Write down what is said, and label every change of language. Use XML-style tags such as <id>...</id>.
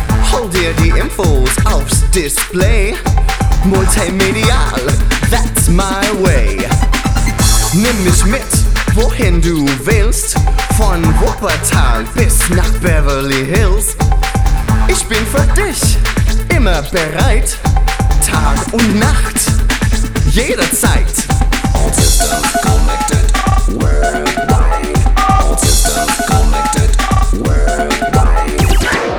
<de>Hol dir die Infos aufs Display.</de> <en>Multimedial, that's my way.</en> <de>Nimm mich mit, wohin du willst. Von Wuppertal bis nach Beverly Hills. Ich bin für dich immer bereit. Tag und Nacht, jederzeit.</de> <en>All systems connected worldwide. All systems connected worldwide.</en>